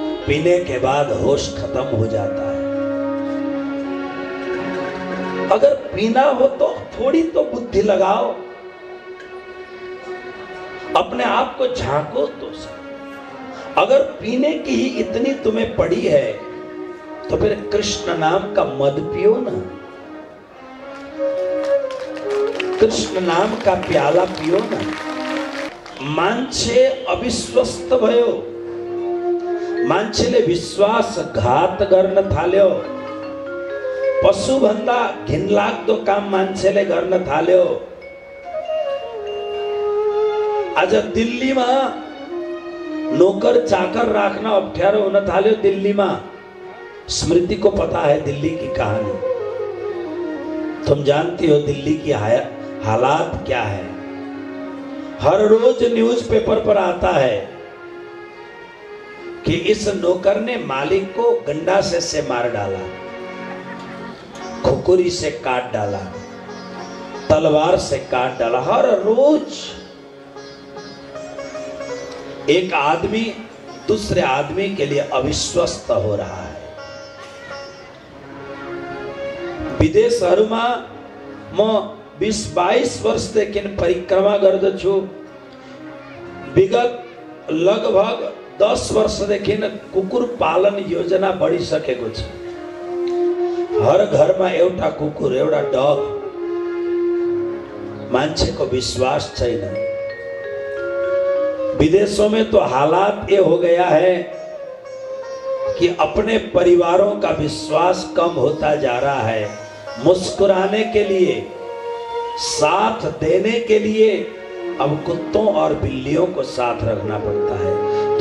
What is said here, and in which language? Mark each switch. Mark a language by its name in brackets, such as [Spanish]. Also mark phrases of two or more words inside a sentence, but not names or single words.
[Hindi] पीने के बाद होश खत्म हो जाता है। अगर पीना हो तो थोड़ी तो बुद्धि लगाओ, अपने आप को झांको तो सही। अगर पीने की ही इतनी तुम्हें पड़ी है तो फिर कृष्ण नाम का मद पियो ना, कृष्ण नाम का प्याला पियो ना। [Nepali] मान्छे अविश्वस्त भयो, मान्छेले विश्वासघात गर्न थाल्यो। पशु भन्दा घिनलाग्दो काम मान्छेले गर्न थाल्यो। आज दिल्लीमा नौकर चाकर राख्न अप्ठ्यारो हुन थाल्यो। [Hindi] दिल्लीमा स्मृति को पता है दिल्ली की कहानी, तुम जानती हो दिल्ली की हालात क्या है। हर रोज न्यूज़पेपर पर आता है कि इस नौकर ने मालिक को गंडा से मार डाला, खुकुरी से काट डाला, तलवार से काट डाला। हर रोज एक आदमी दूसरे आदमी के लिए अविश्वस्त हो रहा है। [Nepali] विदेशहरुमा म 20-22 वर्षदेखि परिक्रमा गर्दछु। विगत लगभग 10 वर्षदेखि कुकुर पालन योजना बढिसकेको छ। हर घरमा एउटा कुकुर, एउटा डग। मान्छेको विश्वास छैन। [Hindi] विदेशों में तो हालात ये हो गया है कि अपने परिवारों का विश्वास कम होता जा रहा है। मुस्कुराने के लिए, साथ देने के लिए अब कुत्तों और बिल्लियों को साथ रखना पड़ता है।